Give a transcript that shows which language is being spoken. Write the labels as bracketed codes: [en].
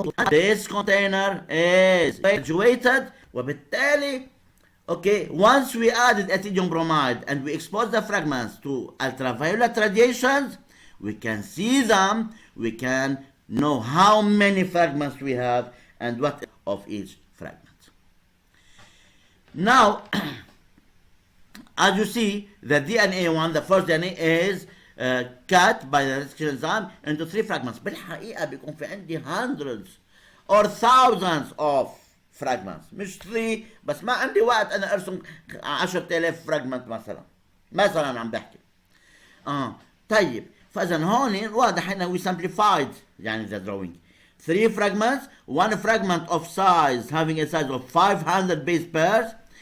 [en] This container is graduated, [ar] وبالتالي [en] once we added ethidium bromide and we expose the fragments to ultraviolet radiations, we can see them, we can know how many fragments we have and what of each fragment. Now, as you see, the DNA one, the first DNA is cut by the restriction enzyme into 3 fragments. [ar] بالحقيقة بيكون في عندي [en] hundreds or thousands of fragments، [ar] مش 3 بس، ما عندي وقت أنا أرسم 10,000 [en] fragment [ar] مثلا عم بحكي. طيب، فإذا هون واضح إنه [en] we simplified the drawing. 3 fragments, 1 fragment of size having a size of 500 base pairs.